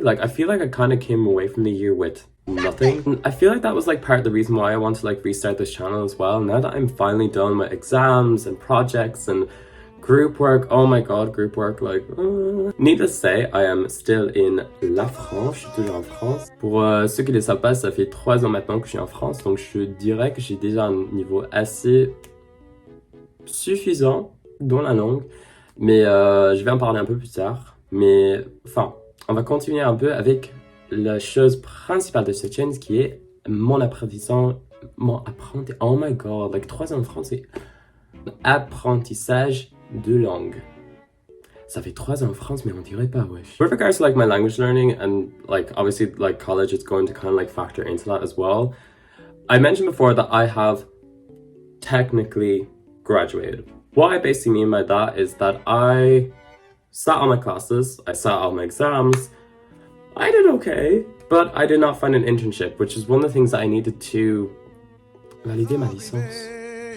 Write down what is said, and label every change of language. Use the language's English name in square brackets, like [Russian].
[English] Like, I feel like I kind of came away from the year with nothing. And I feel like that was like part of the reason why I want to like restart this channel as well. Now that I'm finally done with exams and projects and group work, oh my God, group work, like, Needless to say, I am still in la France, [French] je suis toujours en France. Pour ceux qui ne le savent pas, ça fait 3 ans maintenant que je suis en France, donc je dirais que j'ai déjà un niveau assez suffisant dans la langue, mais je vais en parler un peu plus tard. Mais enfin, on va continuer un peu avec la chose principale de cette chaîne, qui est mon apprentissage, [English] oh my God, like [French] 3 ans en France, c'est apprentissage de langue. Ça fait 3 ans en France, mais on dirait pas, wesh. [English] With regards to like my language learning and like obviously like college is going to kind of like factor into that as well. I mentioned before that I have technically graduated. What I basically mean by that is that I sat on my classes, I sat on my exams, I did okay, but I did not find an internship, which is one of the things that I needed to [French] valider ma licence.